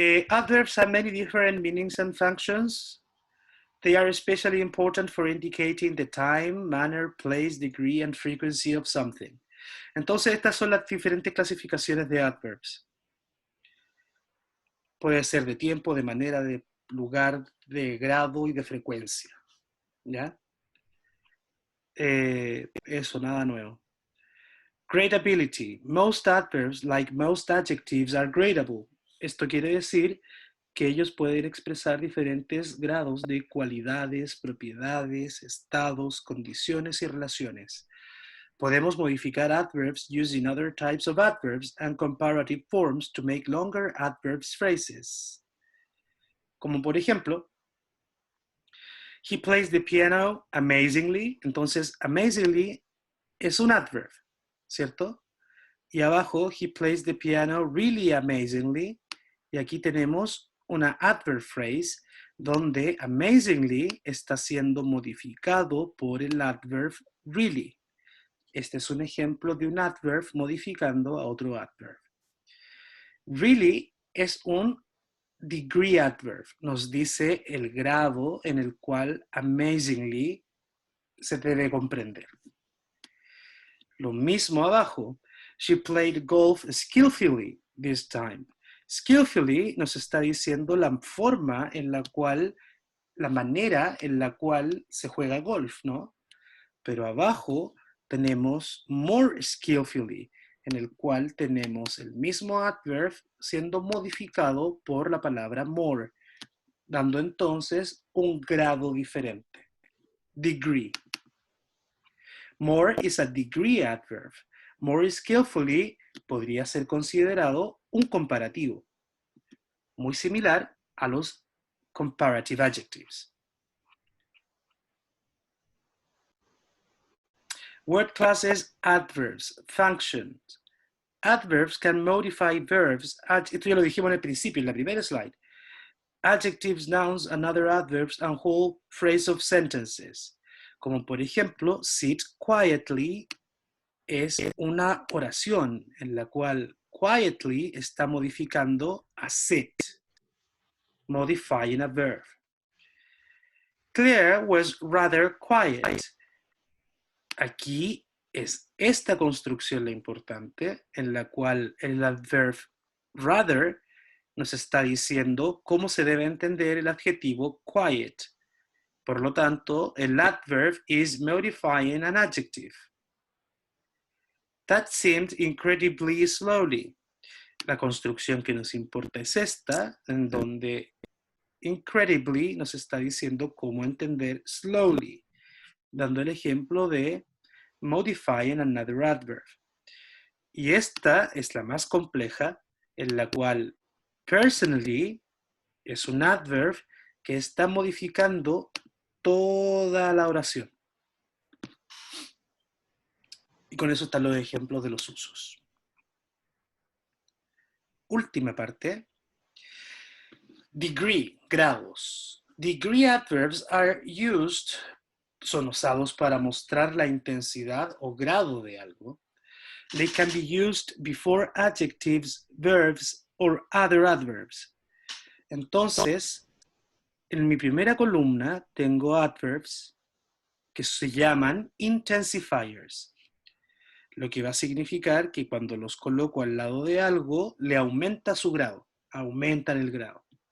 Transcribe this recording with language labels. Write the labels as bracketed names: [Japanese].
[English] Adverbs have many different meanings and functions. They are especially important for indicating the time, manner, place, degree, and frequency of something. [Spanish] Entonces, estas son las diferentes clasificaciones de adverbs. Puede ser de tiempo, de manera, de lugar, de grado y de frecuencia. ¿Ya? Eso, nada nuevo. Gradability. [English] Most adverbs, like most adjectives, are gradable. [Spanish] Esto quiere decir que ellos pueden expresar diferentes grados de cualidades, propiedades, estados, condiciones y relaciones. Podemos modificar [English] adverbs using other types of adverbs and comparative forms to make longer adverbs phrases. [Spanish] Como por ejemplo, [English] he plays the piano amazingly. [Spanish] Entonces, amazingly es un adverb, ¿cierto? Y abajo, he plays the piano really amazingly. Y aquí tenemos una adverb phrase donde amazingly está siendo modificado por el adverb really. Este es un ejemplo de un adverb modificando a otro adverb. Really es un degree adverb. Nos dice el grado en el cual amazingly se debe comprender. Lo mismo abajo. [English] She played golf skillfully this time. [Spanish] Skillfully nos está diciendo la forma en la cual, la manera en la cual se juega golf, ¿no? Pero abajo tenemos more skillfully, en el cual tenemos el mismo adverb siendo modificado por la palabra more, dando entonces un grado diferente. Degree. [English] More is a degree adverb. [Spanish] More skillfully podría ser considerado un comparativo, muy similar a los comparative adjectives. [English] Word classes, adverbs, functions. Adverbs can modify verbs. [Spanish] Esto ya lo dijimos en el principio, en la primera slide. [English] Adjectives, nouns, and other adverbs, and whole phrase of sentences. [Spanish] Como por ejemplo, sit quietly es una oración en la cual quietly está modificando a sit, [English] modifying a verb. Claire was rather quiet. [Spanish] Aquí es esta construcción la importante, en la cual el adverb rather nos está diciendo cómo se debe entender el adjetivo quiet. Por lo tanto, el [English] adverb is modifying an adjective. That seemed incredibly slowly. [Spanish] La construcción que nos importa es esta, en donde incredibly nos está diciendo cómo entender slowly, dando el ejemplo de [English] modifying another adverb. [Spanish] Y esta es la más compleja, en la cual personally es un adverb que está modificando toda la oración. Y con eso están los ejemplos de los usos. Última parte. Degree, grados. [English] Degree adverbs are used, [Spanish] son usados para mostrar la intensidad o grado de algo. [English] They can be used before adjectives, verbs, or other adverbs. [Spanish] Entonces, en mi primera columna tengo adverbs que se llaman intensifiers, lo que va a significar que cuando los coloco al lado de algo, le aumenta su grado, aumentan el grado.